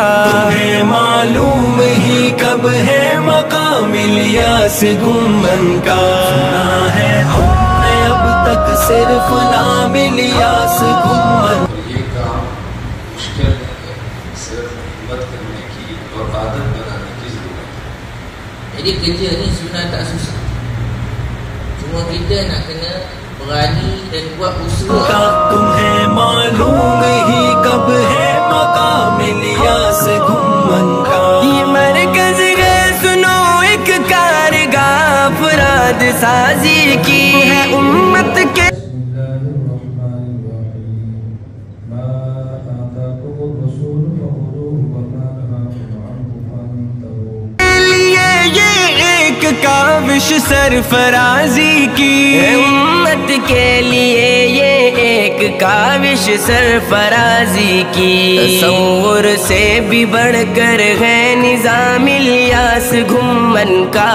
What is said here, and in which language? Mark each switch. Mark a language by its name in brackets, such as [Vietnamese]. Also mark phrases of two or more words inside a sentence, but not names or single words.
[Urdu] تمہیں معلوم ہی کب ہے مقام الیاس گھمن کا، سنا ہے تم نے اب تک صرف نام الیاس گھمن، یہ کام مشکل ہے، صرف ہمت کرنے کی اور عادت بنانے کی ضرورت ہے. [Malay] Jadi kerja ni sebenarnya tak susah, cuma kita nak kena berani dan buat usaha. [Urdu] تمہیں معلوم ہی کب ہے مقام الیاس گھمن کا، یہ مرکز ہے سنو ایک کارگاہ افراد سازی کی ہے امت کے کاوش سرفرازی کی ہے، امت کے لیے یہ ایک کاوش سرفرازی کی، تصور سے بھی بڑھ کر ہے نظام الیاس گھمن کا،